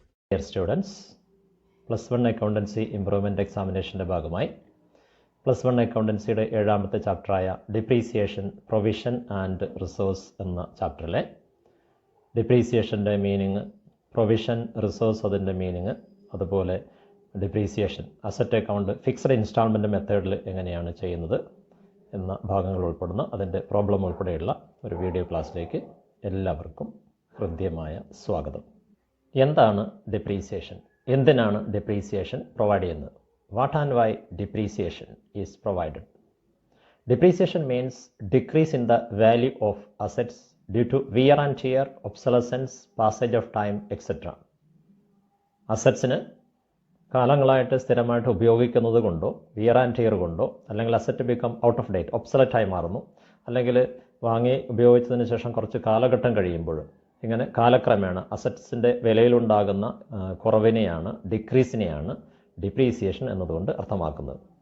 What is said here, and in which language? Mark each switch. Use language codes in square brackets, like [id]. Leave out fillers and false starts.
[ml] Students, +1 accountancy improvement എക്സാമിനേഷൻ്റെ ഭാഗമായി +1 അക്കൗണ്ടൻസിയുടെ 7ാമത്തെ ചാപ്റ്ററായ depreciation, provision and resource എന്ന ചാപ്റ്ററിലെ ഡിപ്രീസിയേഷൻ്റെ meaning, provision, resource അതിൻ്റെ meaning, അതുപോലെ depreciation asset account fixed instalment മെത്തേഡിൽ എങ്ങനെയാണ് ചെയ്യുന്നത് എന്ന ഭാഗങ്ങൾ ഉൾപ്പെടുന്ന അതിൻ്റെ പ്രോബ്ലം ഉൾപ്പെടെയുള്ള ഒരു വീഡിയോ ക്ലാസ്സിലേക്ക് എല്ലാവർക്കും ഹൃദ്യമായ സ്വാഗതം. എന്താണ് ഡിപ്രീസിയേഷൻ? എന്തിനാണ് ഡിപ്രീസിയേഷൻ പ്രൊവൈഡ് ചെയ്യുന്നത്? [en] What and why depreciation is provided? Depreciation means decrease in the value of assets due to wear and tear, obsolescence, passage of time, etc. [ml] അസറ്റ്സിന് കാലങ്ങളായിട്ട് സ്ഥിരമായിട്ട് ഉപയോഗിക്കുന്നത് കൊണ്ടോ വിയർ ആൻഡ് ടിയർ കൊണ്ടോ, അല്ലെങ്കിൽ [en] asset become out of date, [ml] ഒബ്സലറ്റായി മാറുന്നു, അല്ലെങ്കിൽ വാങ്ങി ഉപയോഗിച്ചതിന് ശേഷം കുറച്ച് കാലഘട്ടം കഴിയുമ്പോൾ ഇങ്ങനെ കാലക്രമേണ അസറ്റ്സിൻ്റെ വിലയിലുണ്ടാകുന്ന കുറവിനെയാണ്, ഡിക്രീസിനെയാണ് ഡിപ്രീസിയേഷൻ എന്നതുകൊണ്ട് അർത്ഥമാക്കുന്നത്.